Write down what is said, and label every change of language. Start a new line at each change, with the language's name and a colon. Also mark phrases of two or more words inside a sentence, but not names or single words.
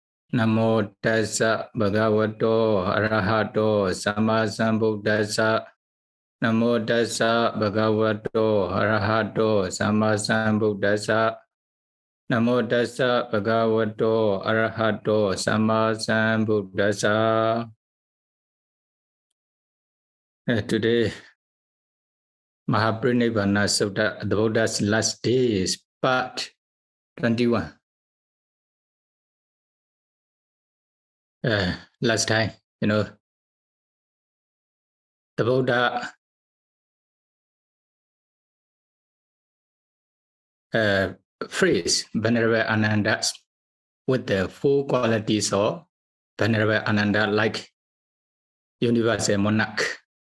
Pali: Namo tassa bhagavato arahato sammasambuddhassa. Namo tassa bhagavato arahato sammasambuddhassa. Namo tassa bhagavato arahato sammasambuddhassa.
English: Today, Mahāparinibbāna Sutta, the Buddha's last days, part 21. Last time, the Buddha phrase Venerable Ananda with the four qualities of Venerable Ananda, like universal monarch.